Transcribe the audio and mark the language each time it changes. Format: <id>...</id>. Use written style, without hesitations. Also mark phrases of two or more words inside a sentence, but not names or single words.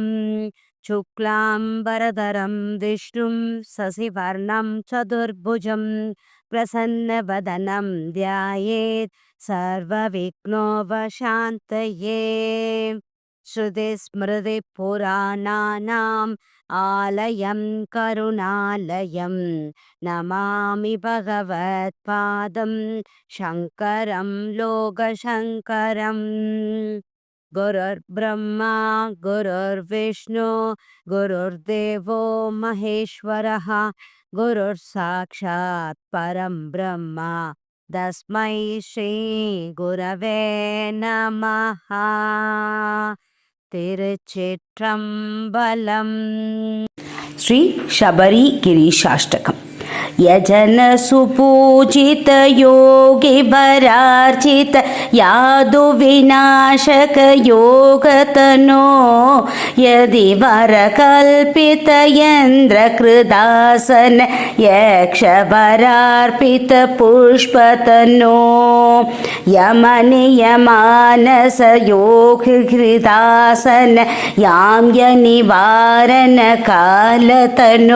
<sa>शुक्लाम्बरधरं विष्णुं शशिवर्णं चतुर्भुजम् प्रसन्नवदनं ध्यायेत् सर्वविघ्नोपशान्तये. श्रुतिस्मृतिपुराणानाम् आलयं करुणालयम् नमामि भगवत्पादं शङ्करं लोकशङ्करम्. गुरुर् ब्रह्मा गुरुर् विष्णु गुरुर् देवो महेश्वरः गुरुर् साक्षात् परं ब्रह्म तस्मै श्री गुरवे नमः.</sa> <ta>திருச்சிற்றம்பலம்.</ta> <sa>श्री शबरि गिरीशाष्टकम्. यजन सुपूजित योगि वरार्चित यादु विनाशक योगतनो यदि वर कल्पित यन्द्र कृदासन यक्ष वरार्पित पुष्पतनो यमनिय मानस योग हृदासन याम्य निवारण कालतनो.</sa>